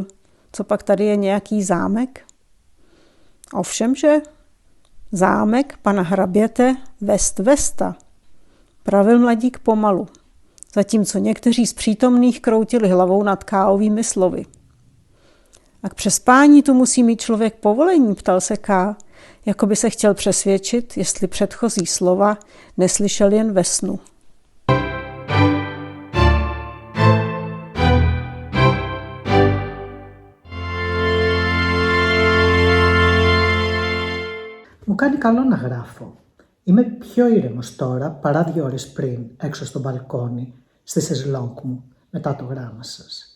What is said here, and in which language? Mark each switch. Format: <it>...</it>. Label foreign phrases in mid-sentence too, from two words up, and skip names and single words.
<cs>Co pak tady je nějaký zámek? Ovšemže zámek pana hraběte West-Westa, pravil mladík pomalu, zatímco někteří z přítomných kroutili hlavou nad Káovými slovy. A k přespání tu musí mít člověk povolení, ptal se Ká, jako by se chtěl přesvědčit, jestli předchozí slova neslyšel jen ve snu.</cs> <el>Μου κάνει καλό να γράφω. Είμαι πιο ήρεμος τώρα παρά 2 ώρες πριν, έξω στο μπαλκόνι, στη σεζλόγκ μου, μετά το γράμμα σας.</el>